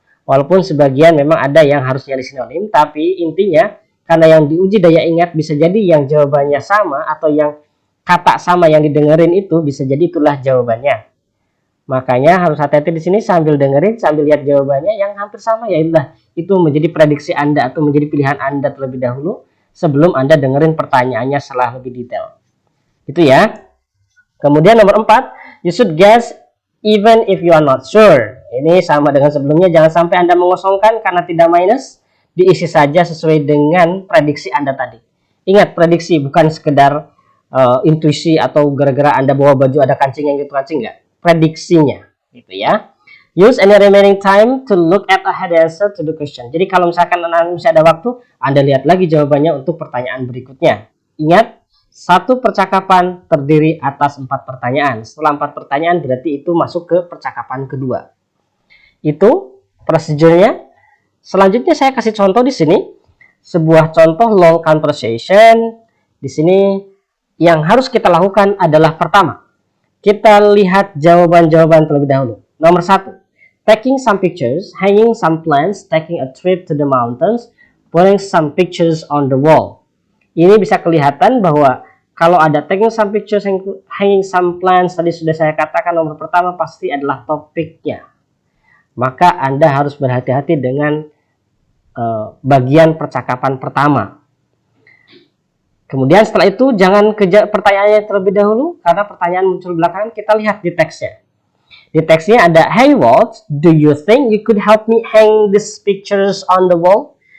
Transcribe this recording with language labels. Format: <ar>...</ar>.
<id>Walaupun sebagian memang ada yang harus nyari sinonim, tapi intinya karena yang diuji daya ingat bisa jadi yang jawabannya sama atau yang kata sama yang didengerin itu bisa jadi itulah jawabannya. Makanya harus hati-hati di sini sambil dengerin, sambil lihat jawabannya yang hampir sama, ya itu menjadi prediksi Anda atau menjadi pilihan Anda terlebih dahulu sebelum Anda dengerin pertanyaannya setelah lebih detail. Itu ya. Kemudian nomor 4,</id> <en>you should guess even if you are not sure.</en> <id>Ini sama dengan sebelumnya, jangan sampai Anda mengosongkan karena tidak minus, diisi saja sesuai dengan prediksi Anda tadi. Ingat, prediksi bukan sekedar intuisi atau gara-gara Anda bawa baju ada kancing yang gitu kancing, enggak. Prediksinya, gitu ya.</id> <en>Use any remaining time to look at ahead answer to the question.</en> <id>Jadi kalau misalkan Anda masih ada waktu, Anda lihat lagi jawabannya untuk pertanyaan berikutnya. Ingat, satu percakapan terdiri atas 4 pertanyaan. Setelah 4 pertanyaan berarti itu masuk ke percakapan kedua. Itu prosedurnya. Selanjutnya saya kasih contoh di sini. Sebuah contoh long conversation. Di sini yang harus kita lakukan adalah pertama, kita lihat jawaban-jawaban terlebih dahulu. Nomor 1,</id> <en>taking some pictures, hanging some plants, taking a trip to the mountains, putting some pictures on the wall.</en> <id>Ini bisa kelihatan bahwa kalau ada</id> <en>taking some pictures, hanging some plants,</en> <id>tadi sudah saya katakan nomor pertama pasti adalah topiknya. Maka Anda harus berhati-hati dengan bagian percakapan pertama. Kemudian setelah itu jangan kejar pertanyaannya terlebih dahulu, karena pertanyaan muncul belakangan. Kita lihat di teksnya. Di teksnya ada,</id> <en>hey Walt, do you think you could help me hang these pictures on the wall?</en>